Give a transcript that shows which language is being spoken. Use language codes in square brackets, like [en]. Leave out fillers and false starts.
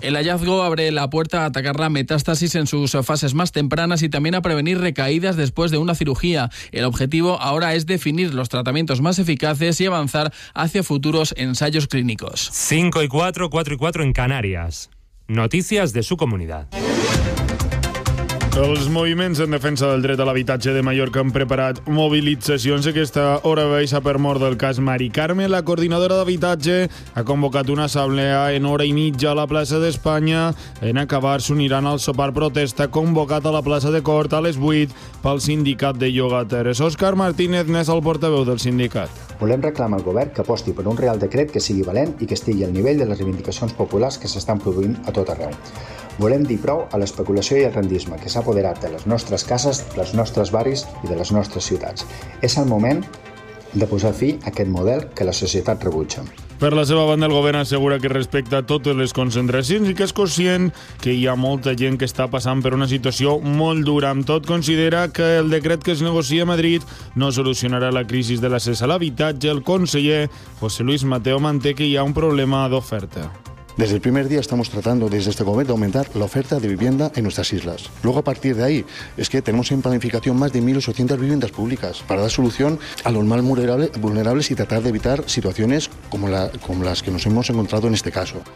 [es] El hallazgo abre la puerta a atacar la metástasis en sus fases más tempranas y también a prevenir recaídas después de una cirugía. El objetivo ahora es definir los tratamientos más eficaces y avanzar hacia futuros ensayos clínicos. 5 y 4, 4 y 4 en Canarias. Noticias de su comunidad. [ca] Els moviments en defensa del dret a l'habitatge de Mallorca han preparat mobilitzacions. Aquesta hora baixa per mort del cas Mari Carme. La coordinadora d'habitatge ha convocat una assemblea en hora i mitja a la plaça d'Espanya. En acabar s'uniran al sopar protesta convocat a la plaça de Cort a les 8 pel sindicat de llogateres. Òscar Martínez n'és el portaveu del sindicat. Volem reclamar al govern que aposti per un real decret que sigui valent i que estigui al nivell de les reivindicacions populars que s'estan produint a tot arreu. Volem dir prou a l'especulació i al rendisme que s'ha apoderat de les nostres cases, dels nostres barris i de les nostres ciutats. És el moment de posar fi a aquest model que la societat rebutja. Per la seva banda, el govern assegura que respecta totes les concentracions i que és conscient que hi ha molta gent que està passant per una situació molt dura. Amb tot, considera que el decret que es negocia a Madrid no solucionarà la crisi de l'accés a l'habitatge. El conseller José Luis Mateo manté que hi ha un problema d'oferta. [es] Desde el primer día estamos tratando desde este gobierno de aumentar la oferta de vivienda en nuestras islas. Luego, a partir de ahí, es que tenemos en planificación más de 1.800 viviendas públicas para dar solución a los más vulnerables y tratar de evitar situaciones como las que nos hemos encontrado en este caso.